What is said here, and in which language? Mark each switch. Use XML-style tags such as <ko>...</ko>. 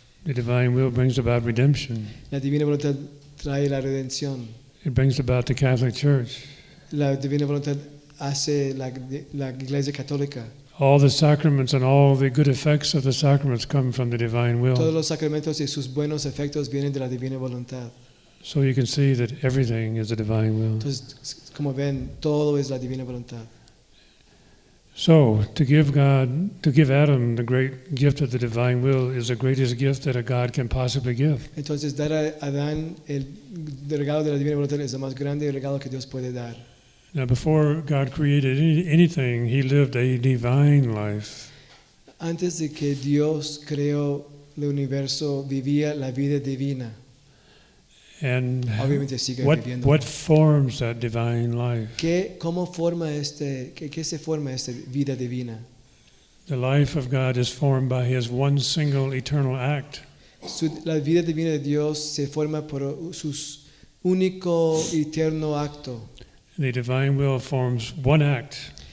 <en>The divine will brings about redemption.</en> <es>La divina voluntad trae la redención.</es> <en>It brings about the Catholic Church.</en> <es>La divina voluntad hace la Iglesia Católica.</es> <en>All the sacraments and all the good effects of the sacraments come from the divine will.</en> <es>Todos los sacramentos y sus buenos efectos vienen de la divina voluntad.</es> <en>So you can see that everything is the divine will.</en> <es>Entonces, como ven, todo es la divina voluntad.</es> <en>So, to give Adam the great gift of the divine will is the greatest gift that a God can possibly give.</en> <es>Entonces, dar a Adán el regalo de la divina voluntad es el más grande regalo que Dios puede dar.</es> <en>Now, before God created anything, he lived a divine life.</en> <es>Antes de que Dios creó el universo, vivía la vida divina.</es> <en>And</en> <es>obviamente sigue viviendo.</es> <en>What forms that divine life?</en> <es>¿Qué se forma esta vida divina?</es> <en>The life of God is formed by his one single eternal act.</en> <es>La vida divina de Dios se forma por su único eterno acto.</es> <en>The divine will forms one act.</en>